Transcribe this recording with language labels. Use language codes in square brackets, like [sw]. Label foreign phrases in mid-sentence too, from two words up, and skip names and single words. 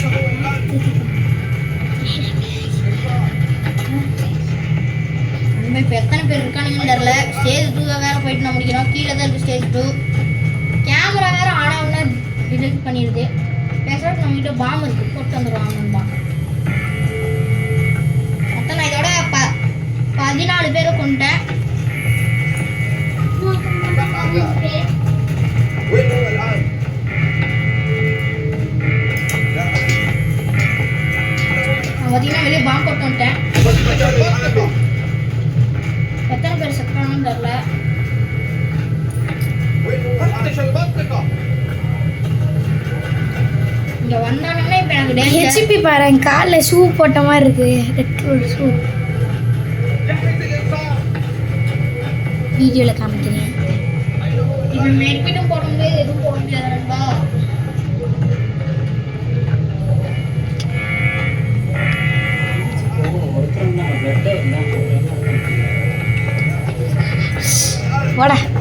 [ta] இப்போ எத்தனை பேர் இருக்கானுங்கன்னு தெரில. ஸ்டேஜ் 2 வேற போயிட்டு நான் முடிக்கணும். கீழே தான் இருக்குது ஸ்டேஜ் 2. கேமரா வேற ஆனாவுன்னா டிடெக்ட் பண்ணிடுது. பேசுறதுக்கு நம்மகிட்ட பாம்பு இருக்கு, போட்டு வந்துடுவாங்க நண்பா. மொத்தம் நான் இதோட 14 பேரை கொண்டுட்டேன். [ar] وين هو الآن؟ [ta] நான் பார்த்தீங்கன்னா வெளியே பாம்பு போட்டு வந்துட்டேன். [ar] والمكان الآمن. [ta] எத்தனை பேர் செத்தாங்கன்னு தெரில. [ar] وين هو الآن؟ فتش المنطقة. [ta] இங்கே வந்தானுங்கன்னா இப்போ எனக்கு டேஞ்சர். ஹெச்பி பாருங்க, காலில் ஷூ போட்ட மாதிரி இருக்கு. [en] red shoe [ar] جهز الإنذار. [ta] வீடியோவில் காமிக்கிறேன். இப்போ மெட்பிட்டும் போட முடியாது, எதுவும் போட முடியாது நண்பா. வாடா.